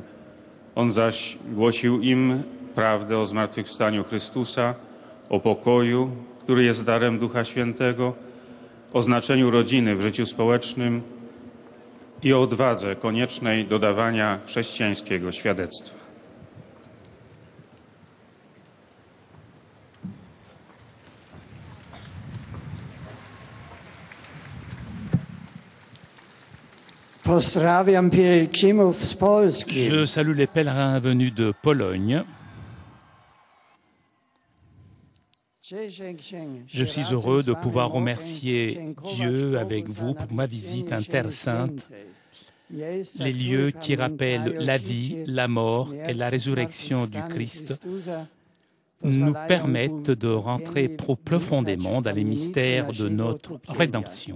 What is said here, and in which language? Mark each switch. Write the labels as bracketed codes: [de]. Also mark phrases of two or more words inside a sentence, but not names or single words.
[pl] On zaś głosił im prawdę o zmartwychwstaniu Chrystusa, o pokoju, który jest darem Ducha Świętego, o znaczeniu rodziny w życiu społecznym i o odwadze koniecznej do dawania chrześcijańskiego świadectwa. Pozdrawiam pielgrzymów z Polski. [fr] Je salue les pèlerins venus de Pologne. Je suis heureux de pouvoir remercier Dieu avec vous pour ma visite en Terre Sainte, les lieux qui rappellent la vie, la mort et la résurrection du Christ nous permettent de rentrer profondément dans les mystères de notre rédemption.